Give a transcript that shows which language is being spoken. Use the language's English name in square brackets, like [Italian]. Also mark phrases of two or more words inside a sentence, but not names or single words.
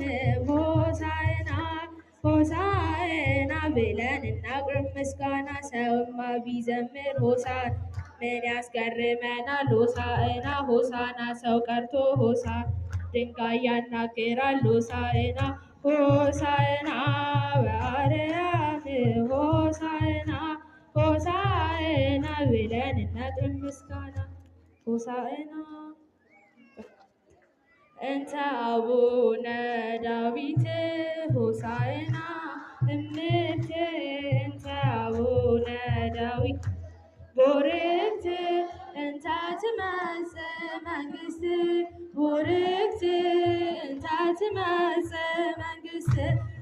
[Amharic] ሆሳዕና ሆሳዕና ብለን እናቅርብ ምስጋና ሰውማ ቢዘምር ሆሳዕና ምን ያስገርመናል ሆሳዕና ሆሳዕና ሰው ቀርቶ ሆሳዕና ድንጋይ ያናግራል ሆሳዕና ሆሳዕና በአርያም ሆሳዕና ሆሳዕና ብለን እናቅርብ ምስጋና ሆሳዕና [Geez] እንተ አቡነ ዳዊት ሆሳዕና እምት እንተ አቡነ ዳዊት ቡርክት እንተ ትመጽእ መንግሥት ቡርክት እንተ ትመጽእ መንግሥት